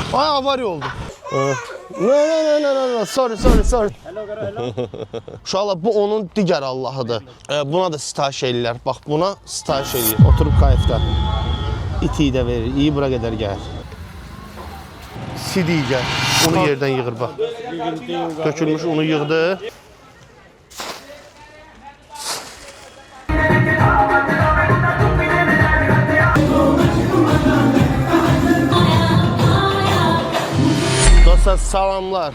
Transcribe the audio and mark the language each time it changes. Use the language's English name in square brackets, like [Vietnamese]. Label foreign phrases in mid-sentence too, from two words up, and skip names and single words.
[Azerbaijani] avariya oldu. [English] No, sorry. Hello, hello. [Azerbaijani] Uşaqlar, bu onun digər Allahıdır. Buna da sitayiş eləyirlər. Bax, buna sitayiş eləyir. Oturub kayıfda. İtiyi də verir. İyi bura qədər gəlir. Sidiyi gəl. Onu yerdən yığır, bax. Dökülmüş, onu yığdı. Dostlar, salamlar.